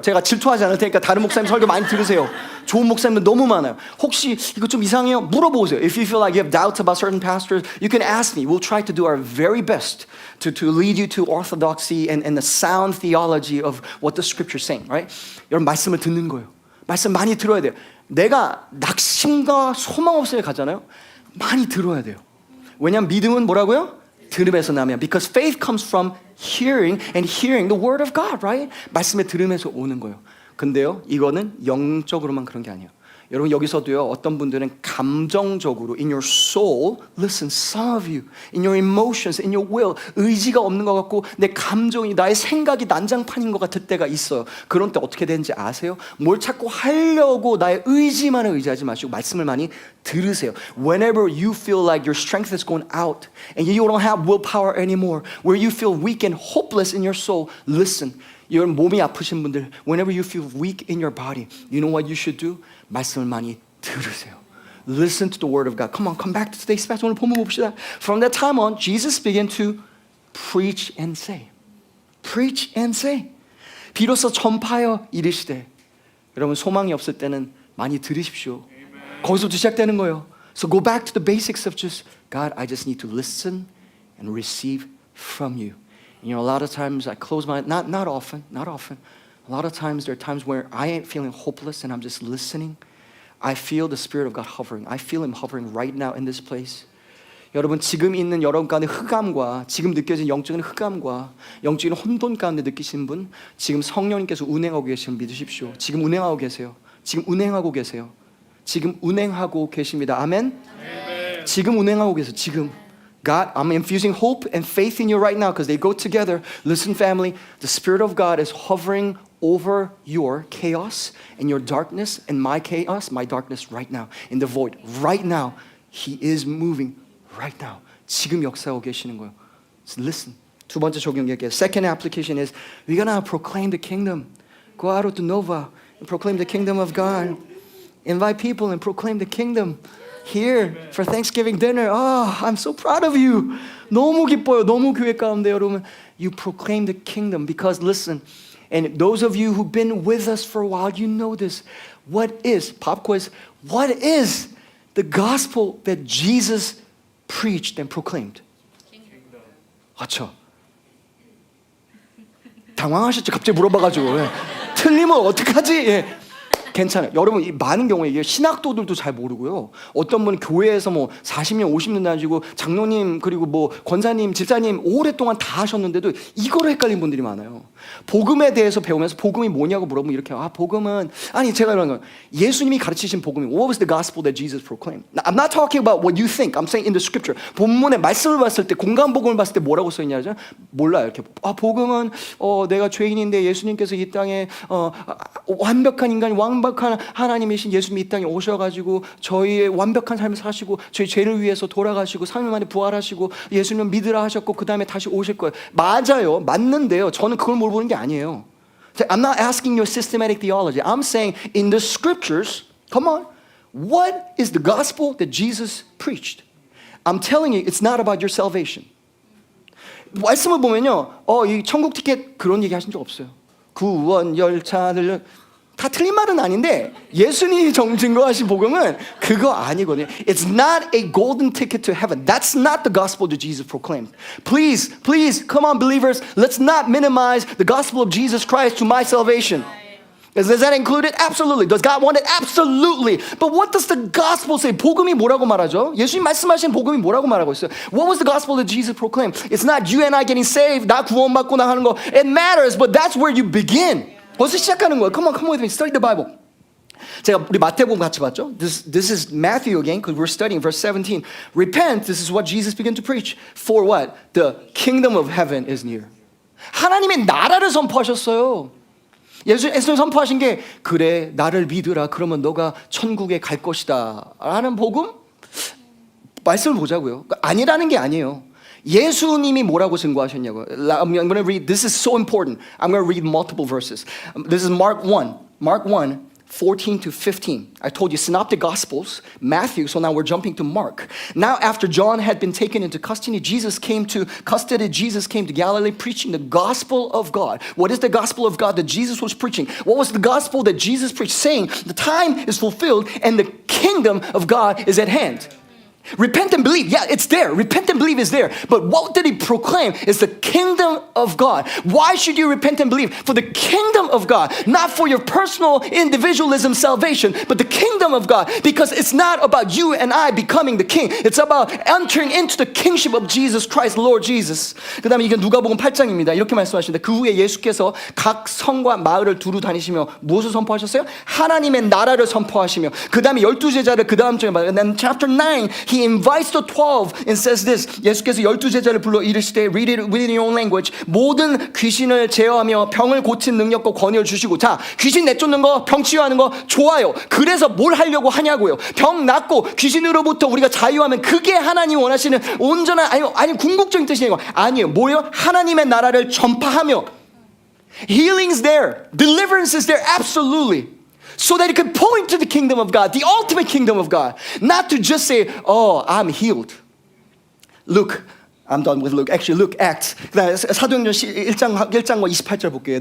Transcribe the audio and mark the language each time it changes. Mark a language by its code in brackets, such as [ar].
[ko] 제가 질투하지 않을 테니까 다른 목사님 설교 많이 들으세요. 좋은 목사님들 너무 많아요. 혹시 이거 좀 이상해요? 물어보세요. [en] If you feel like you have doubts about certain pastors, you can ask me. We'll try to do our very best to lead you to orthodoxy and the sound theology of what the scripture is saying, right? [ko] 여러분 말씀을 듣는 거예요. 말씀 많이 들어야 돼요. 내가 낙심과 소망 없을 때 가잖아요. 많이 들어야 돼요. 왜냐하면 믿음은 뭐라고요? 들음에서 나면 [en] Because faith comes from hearing and hearing the word of God, right? [ko] 말씀에 들음에서 오는 거예요. 근데요, 이거는 영적으로만 그런 게 아니에요. 여러분 여기서도요 어떤 분들은 감정적으로 [en] in your soul, listen, some of you, in your emotions, in your will, [ko] 의지가 없는 것 같고 내 감정이 나의 생각이 난장판인 것 같을 때가 있어요. 그런 때 어떻게 되는지 아세요? 뭘 자꾸 하려고 나의 의지만을 의지하지 마시고 말씀을 많이 들으세요. [en] Whenever you feel like your strength is going out and you don't have willpower anymore, where you feel weak and hopeless in your soul, listen. [ko] 여러분 몸이 아프신 분들, [en] whenever you feel weak in your body, you know what you should do? [ko] 말씀을 많이 들으세요. [en] Listen to the word of God. Come on, come back to today's passage. [ko] 오늘 본문 봅시다. [en] From that time on, Jesus began to preach and say. Preach and say. [ko] 비로소 전파하여 이르시되. 여러분 소망이 없을 때는 많이 들으십시오. 거기서부터 시작되는 거예요. [en] So go back to the basics of just God, I just need to listen and receive from you. You know, a lot of times I close my not often. A lot of times there are times where I ain't feeling hopeless and I'm just listening. I feel the Spirit of God hovering. I feel Him hovering right now in this place. [ko] 여러분 지금 있는 여러분 가운데 흑암과 지금 느껴진 영적인 흑암과 영적인 혼돈 가운데 느끼시는 분 지금 성령님께서 운행하고 계시는 믿으십시오. 지금 운행하고 계세요. 지금 운행하고 계세요. 지금 운행하고 계십니다. 아멘? 지금 운행하고 계세요. 지금 [en] God, I'm infusing hope and faith in you right now because they go together. Listen, family, the Spirit of God is hovering over your chaos and your darkness and my chaos, my darkness right now in the void. Right now, He is moving. Right now, [ko] 지금 역사하고 계시는 거예요. [en] So listen. [ko] 두 번째 적용 얘기해요. [en] Second application is we're gonna proclaim the kingdom. Go out to Nova and proclaim the kingdom of God. Invite people and proclaim the kingdom. Here for Thanksgiving dinner. Oh, I'm so proud of you. [ko] 너무 기뻐요. 너무 교회 가운데 여러분. [en] You proclaim the kingdom because listen. And those of you who've been with us for a while, you know this. What is, pop quiz, what is the gospel that Jesus preached and proclaimed? [ko] 그렇죠. 당황하셨죠? 갑자기 물어봐가지고. 예. 틀리면 어떡하지? 예. 괜찮아요. 여러분 이 많은 경우에 이게 신학도들도 잘 모르고요. 어떤 분은 교회에서 뭐 40년, 50년 다니고 장로님 그리고 뭐 권사님, 집사님 오랫동안 다 하셨는데도 이거로 헷갈린 분들이 많아요. 복음에 대해서 배우면서 복음이 뭐냐고 물어보면 이렇게 복음은 아니 제가 이런 거 예수님이 가르치신 복음이 [en] What was the gospel that Jesus proclaimed? Now, I'm not talking about what you think. I'm saying in the scripture. [ko] 본문의 말씀을 봤을 때 공간 복음을 봤을 때 뭐라고 써 있냐죠? 몰라요. 이렇게 복음은 내가 죄인인데 예수님께서 이 땅에 완벽한 인간 완벽한 하나님이신 예수님이 이 땅에 오셔가지고 저희의 완벽한 삶을 사시고 저희 죄를 위해서 돌아가시고 3일 만에 부활하시고 예수님을 믿으라 하셨고 그 다음에 다시 오실 거예요. 맞아요. 맞는데요. 저는 그걸 물어보는 게 아니에요. [en] I'm not asking you systematic theology. I'm saying in the scriptures, come on, what is the gospel that Jesus preached? I'm telling you, it's not about your salvation. [ko] 말씀을 보면요, 이 천국 티켓 그런 얘기 하신 적 없어요. 구원 열차들 다 틀린 말은 아닌데 예수님이 증거하신 복음은 그거 아니거든요. [en] It's not a golden ticket to heaven. That's not the gospel that Jesus proclaimed. Please, come on believers, let's not minimize the gospel of Jesus Christ to my salvation. Is that included? Absolutely. Does God want it? Absolutely. But what does the gospel say? [ko] 복음이 뭐라고 말하죠? 예수님 말씀하신 복음이 뭐라고 말하고 있어요? [en] What was the gospel that Jesus proclaimed? It's not you and I getting saved, [ko] 나 구원받고 나 하는 거. [en] It matters, but that's where you begin. [ko] 벌써 시작하는 거예요. [en] Come on with me. Study the Bible. [ko] 제가 우리 마태복음 같이 봤죠? [en] This is Matthew again because we're studying verse 17. Repent, this is what Jesus began to preach. For what? The kingdom of heaven is near. [ko] 하나님의 나라를 선포하셨어요. 예수님 선포하신 게 그래 나를 믿으라 그러면 너가 천국에 갈 것이다 라는 복음? 말씀을 보자고요. 아니라는 게 아니에요. 예수님이 뭐라고 증거하셨냐고요. [en] I'm going to read, this is so important. I'm going to read multiple verses. This is Mark 1, 14 to 15. I told you synoptic gospels, Matthew, so now we're jumping to Mark. Now after John had been taken into custody, Jesus came to Galilee preaching the gospel of God. What is the gospel of God that Jesus was preaching? What was the gospel that Jesus preached? Saying the time is fulfilled and the kingdom of God is at hand. Repent and believe. Yeah, it's there. Repent and believe is there. But what did he proclaim? It's the kingdom of God. Why should you repent and believe? For the kingdom of God. Not for your personal individualism salvation, but the kingdom of God. Because it's not about you and I becoming the king. It's about entering into the kingship of Jesus Christ, Lord Jesus. [ko] 그 다음에 이게 누가복음 8장입니다. 이렇게 말씀하시는데 그 후에 예수께서 각 성과 마을을 두루 다니시며 무엇을 선포하셨어요? 하나님의 나라를 선포하시며 그 다음에 12제자를 그 다음 장에 봐요. [en] And then chapter 9, he invites the 12 and says this. [ko] 예수께서 12제자를 불러 이르시되 [en] read it in your own language. [ko] 모든 귀신을 제어하며 병을 고친 능력과 권위를 주시고 자 귀신 내쫓는 거 병 치유하는 거 좋아요. 그래서 뭘 하려고 하냐고요. 병 낫고 귀신으로부터 우리가 자유하면 그게 하나님 원하시는 온전한 아니 궁극적인 뜻이에요. 아니에요. 뭐예요? 하나님의 나라를 전파하며 [en] Healing is there. Deliverance is there. Absolutely. So that it could point to the kingdom of God, the ultimate kingdom of God. Not to just say, oh, I'm healed. Luke, I'm done with Luke. Actually, Luke, Acts. [ko] 사도행전 1장과 28절 볼게요.